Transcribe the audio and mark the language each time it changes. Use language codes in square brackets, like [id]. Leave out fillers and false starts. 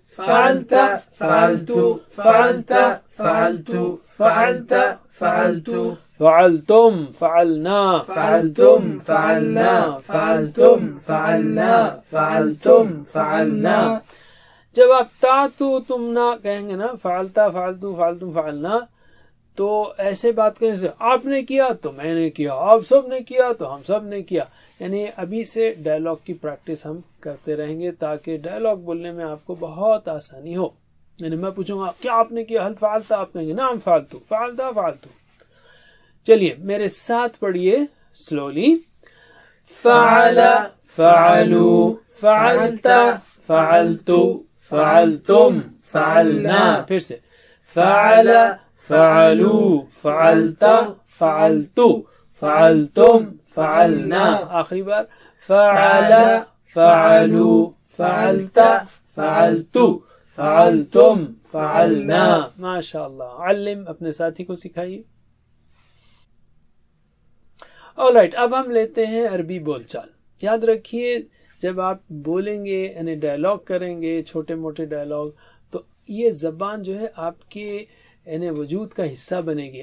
[ar] فعلتا فعلتو فعلتا فعلتو فعلتا فعلتو. فعلتم فعلنا فعلتم فعلنا فعلتم فعلنا فعلتم فعلنا. [ur] جب آپ تا تو تم نہ کہیں گے نا، [ar] فعلتا فعلتو فعلتم فعلنا، [ur] تو ایسے بات کرنے سے آپ نے کیا تو میں نے کیا، آپ سب نے کیا تو ہم سب نے کیا. یعنی ابھی سے ڈائلاگ کی پریکٹس ہم کرتے رہیں گے تاکہ ڈائلاگ بولنے میں آپ کو بہت آسانی ہو. یعنی میں پوچھوں گا کیا آپ نے کیا، [ar] حل فعلتا، [ur] آپ کہیں گے [ar] نعم فعلتو، فعلتا فعلتو. [ur] چلیے میرے ساتھ پڑھیے سلولی. [ar] فعلا فعلو فعلتا فعلتو فعلتم فعلنا. پھر سے فعلا فعلو فعلتا فعلتو فعلتم فعلنا. آخری بار فعلا فعلو فعلتا فعلتو فعلتم فعلنا. [ur] ماشاء اللہ. علم اپنے ساتھی کو سکھائیے. آلرائٹ، اب ہم لیتے ہیں عربی بول چال. یاد رکھیے جب آپ بولیں گے یعنی ڈائلاگ کریں گے، چھوٹے موٹے ڈائلاگ، تو یہ زبان جو ہے آپ کے یعنی وجود کا حصہ بنے گی.